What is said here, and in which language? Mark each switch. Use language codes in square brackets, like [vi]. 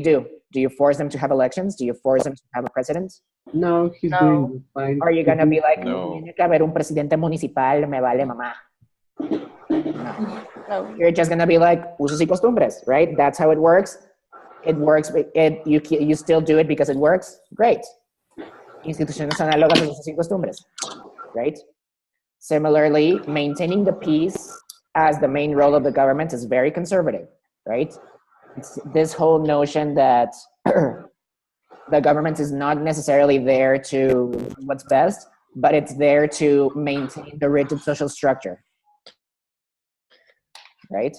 [en] Do you force them to have elections? Do you force them to have a president? No, he's No. doing fine. Are you gonna be like, No. [es] tiene que haber un presidente municipal, me vale mamá? [en] No. You're just gonna be like, usos y costumbres, right? That's how it works. It works. You still do it because it works. Great. [es] Instituciones análogas a usos y costumbres, right? [en] Similarly, maintaining the peace as the main role of the government is very conservative, right? It's this whole notion that the government is not necessarily there to do what's best, but it's there to maintain the rigid social structure, right?